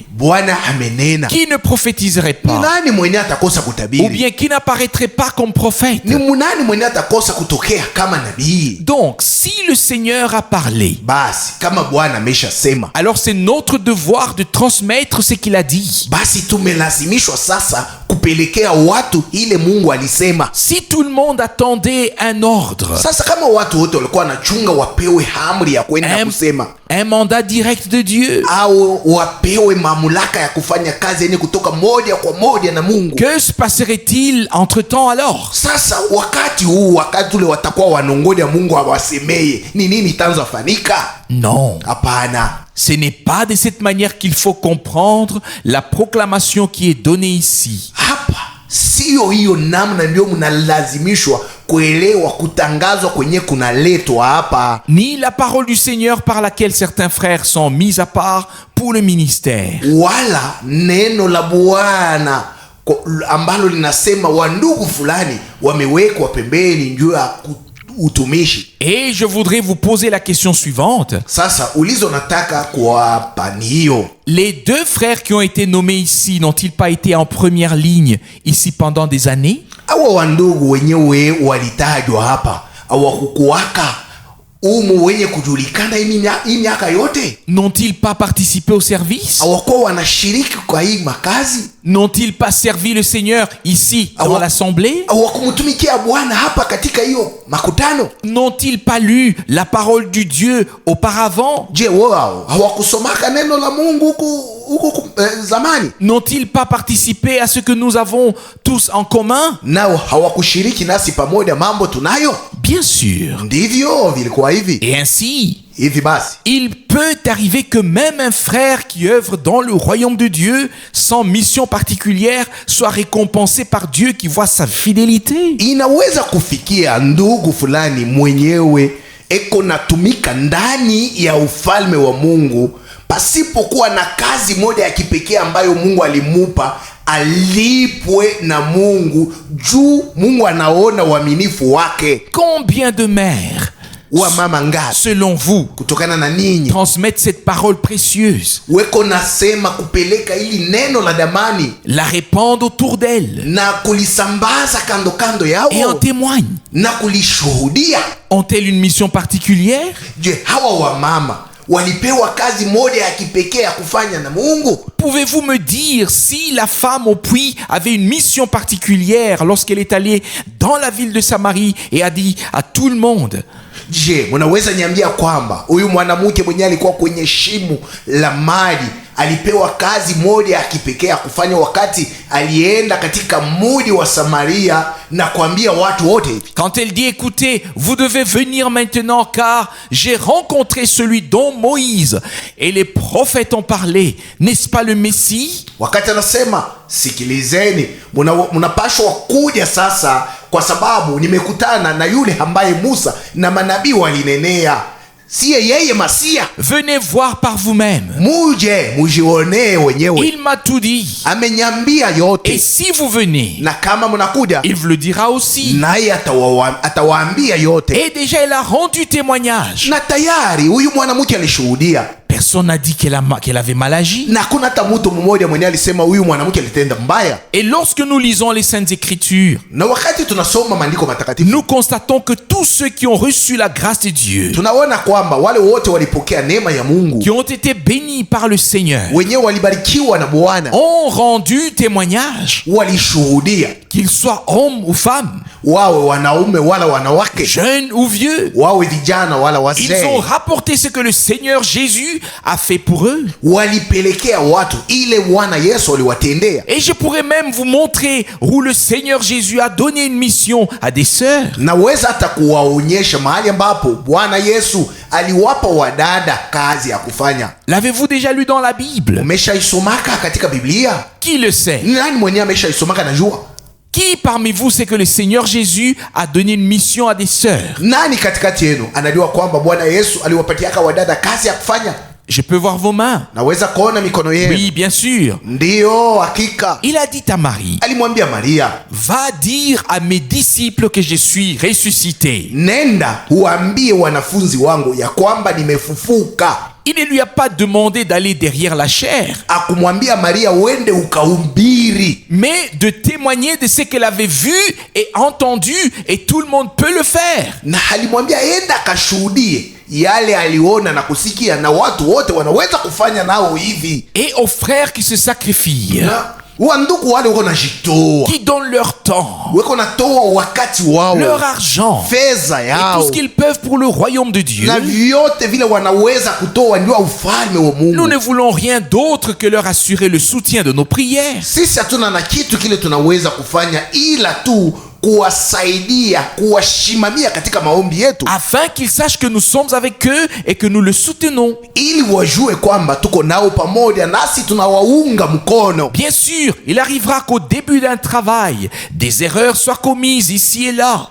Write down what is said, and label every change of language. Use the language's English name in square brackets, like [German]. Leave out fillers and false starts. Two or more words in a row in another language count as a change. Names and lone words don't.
[Swahili] Bwana amenena. [French] Qui ne prophétiserait [Swahili] Ni [French] pas? [Swahili] nani mwenye atakosa [French] Ou [Swahili] kutabiri? [French] bien qui n'apparaîtrait pas comme prophète? [Swahili] Ni nani mwenye atakosa kutokea kama nabii? [French] Donc, si le Seigneur a parlé, [Swahili] Basi kama Bwana ameshasema, [French] alors c'est notre devoir de transmettre ce qu'il a dit. [Swahili] basi tumelazimishwa sasa kupelekea watu ile Mungu alisema. [French] Si tout le monde attendait un ordre, [Swahili] Sasa kama watu wote walikuwa wanachunga wapewe amri ya kwenda kusema, [French] un mandat direct de Dieu, [Swahili] au wapewe mamlaka ya kufanya kazi yenye kutoka moja kwa moja na Mungu, [French] que se passerait-il entre-temps alors? [Swahili] sasa wakati ule watakuwa wanongoja Mungu awasemeye, ni nini itaanza fanika? [French] Non. [Swahili] Hapana. [French] Ce n'est pas de cette manière qu'il faut comprendre la proclamation qui est donnée ici. [Swahili] Hapa sio hiyo namna ndio mnalazimishwa kuelewa kutangazwa kwenye kunaletwa hapa, [French] Ni la parole du Seigneur par laquelle certains frères sont mis à part pour le ministère. [Swahili] wala neno la Bwana ambalo linasema wandugu fulani wamewekwa pembeni juu ya utumishi. [French] Et je voudrais vous poser la question suivante. [Swahili] Sasa ulizo nataka kuwapa ni hiyo. [French] Les deux frères qui ont été nommés ici n'ont-ils pas été en première ligne ici pendant des années? [Swahili] Hawa wandugu wenyewe walitajwa hapa, hawakukuwaka umu wenye kujulikana hii miaka yote? [French] N'ont-ils pas participé au service? [Swahili] Hawakuwa wanashiriki kwa hii makazi? [French] N'ont-ils pas servi le Seigneur ici dans l'assemblée? [Swahili] Hawakumtumikia Bwana hapa katika hiyo makutano? [French] N'ont-ils pas lu la parole du Dieu auparavant? [Swahili] Je, wao hawakusomaka neno la Mungu huku zamani? [French] N'ont-ils pas participé à ce que nous avons tous en commun? [Swahili] Nao hawakushiriki nasi pamoja mambo tunayo? [French] Bien sûr. [Swahili] Ndivyo vilikuwa hivi. [French] Et ainsi, [Swahili] Hivi basi, [French] il peut arriver que même un frère qui œuvre dans le royaume de Dieu sans mission particulière soit récompensé par Dieu qui voit sa fidélité. [Swahili] inaweza kufikia ndugu fulani mwenyewe eko natumika ndani ya ufalme wa Mungu pasipokuwa na kazi moja ya kipekee ambayo Mungu alimupa, alipwe na Mungu juu Mungu anaona uaminifu wake. [French] Combien de mères, [Swahili] Wa mama ngapi [French] selon vous, [Swahili] kutokana na ninyi [French] transmettent cette parole précieuse, [Swahili] weko nasema kupeleka ili neno la damani [French] la répandent autour d'elles [Swahili] na kulisambaza kando kando [French] et en [Swahili] yao [French] témoignent? [Swahili] na kulishuhudia? [French] Ont-elles une mission particulière? [Swahili] Je, hawa wa mama walipewa kazi moja ya kipekee ya kufanya na Mungu? [French] Pouvez-vous me dire si la femme au puits avait une mission particulière lorsqu'elle est allée dans la ville de Samarie et a dit à tout le monde: [Swahili] Je, mnaweza niambia kwamba huyu mwanamke mwenye alikuwa kwenye shimo la maji alipewa kazi moja ya kipekee ya kufanya wakati alienda katika mji wa Samaria na kuambia watu wote hivi? [French] quand elle dit écoutez, vous devez venir maintenant car j'ai rencontré celui dont Moïse et les prophètes ont parlé, n'est-ce pas le Messie? [Swahili] Wakati anasema sikilizeni, mnapashwa kuja sasa kwa sababu nimekutana na yule ambaye Musa na manabii walinenea, siye yeye Masia? [French] Venez voir par vous-même. [Swahili] Muje mujionee wenyewe. [French] Il m'a tout dit. [Swahili] Amenyambia [French] Et [Swahili] yote, [French] si vous venez, [Swahili] na kama mnakuja [French] il vous le dira aussi. [Swahili] naye atawaambia yote. [French] Et déjà, elle a rendu témoignage. [Swahili] Na tayari huyu mwanamke alishuhudia, [French] Personne n'a dit qu'elle avait mal agi. [Swahili] na kuna hata mtu mmoja mwenye alisema huyu mwanamke alitenda mbaya. [French] Et lorsque nous lisons les Saintes Écritures, [Swahili] Na wakati tunasoma maandiko matakatifu, [French] nous constatons que tous ceux qui ont reçu la grâce de Dieu, [Swahili] tunaona kwamba wale wote walipokea neema ya Mungu, [French] qui ont été bénis par le Seigneur, [Swahili] wenyewe walibarikiwa na Bwana, [French] ont rendu témoignage, [Swahili] walishuhudia, [French] qu'ils soient hommes ou femmes, [Swahili] wawe wanaume wala wanawake, [French] jeunes ou vieux. [Swahili] wawe vijana wala [French] Ils [Swahili] wazee. [French] ont rapporté ce que le Seigneur Jésus a fait pour eux. [Swahili] Walipelekea watu ile Bwana Yesu aliwatendea. [French] Et je pourrais même vous montrer où le Seigneur Jésus a donné une mission à des sœurs. [Swahili] Naweza hata kuwaonyesha mahali ambapo Bwana Yesu aliwapa wadada kazi ya kufanya. [French] L'avez-vous déjà lu dans la Bible? [Swahili] Umeshaisomaka katika Biblia? [French] Qui le sait? [Swahili] Nani mwenye ameshaisomaka najua? [French] Qui parmi vous sait que le Seigneur Jésus a donné une mission à des sœurs? [Swahili] Nani katikati yenu anajua kwamba Bwana Yesu aliwapatiaka wadada kazi ya kufanya? [French] Je peux voir vos mains. [Swahili] Naweza kuona mikono yenu. [French] Oui, bien sûr. [Swahili] Ndiyo, hakika. [French] Il a dit à Marie, [Swahili] Alimwambia Maria, [French] va dire à mes disciples que je suis ressuscité. [Swahili] nenda uambie wanafunzi wangu ya kwamba nimefufuka. [French] Il ne lui a pas demandé d'aller derrière la chair, [Swahili] Akumwambia Maria uende ukahubiri, [French] mais de témoigner de ce qu'elle avait vu et entendu, et tout le monde peut le faire. [Swahili] na alimwambia enda akashuhudie yale aliona na kusikia, na watu wote wanaweza kufanya nao hivi. [French] Et aux frères qui se sacrifient, [Swahili] Na wandugu wale wako najitoa, [French] qui donnent leur temps, [Swahili] wako natoa wakati wao, [French] leur argent, [Swahili] fedha [French] et [Swahili] yao, [French] tout ce qu'ils peuvent pour le royaume de Dieu. [Swahili] na vyote vile wanaweza kutoa ndio ufalme wa [French] Nous [Swahili] Mungu. [French] ne voulons rien d'autre que leur assurer le soutien de nos prières. [Swahili] Sisi hatuna na kitu kile tunaweza kufanya ila tu kuwasaidia, kuwashimamia katika maombi yetu, [French] Afin qu'ils sachent que nous sommes avec eux et que nous le soutenons. [Swahili] ili wajue kwamba tuko nao pamoja nasi tunawaunga mkono. [French] Bien sûr, il arrivera qu'au début d'un travail, des erreurs soient commises ici et là.